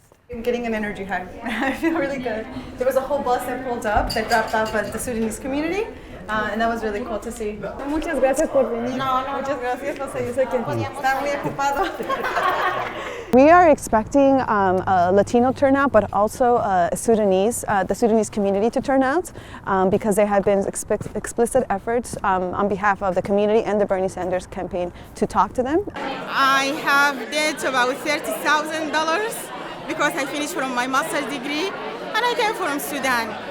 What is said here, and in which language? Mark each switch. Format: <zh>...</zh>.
<en>I'm getting an energy high. I feel really good. There was a whole bus that pulled up that dropped off at the Sudanese community, and that was really cool to see.</en> <es>Muchas gracias por venir. Muchas gracias, José. Yo sé que está muy ocupado.</es> <en>We are expecting a Latino turnout, but also the Sudanese community to turn out because there have been explicit efforts on behalf of the community and the Bernie Sanders campaign to talk to them. I have debt about $30,000 because I finished from my master's degree and I came from Sudan.</en>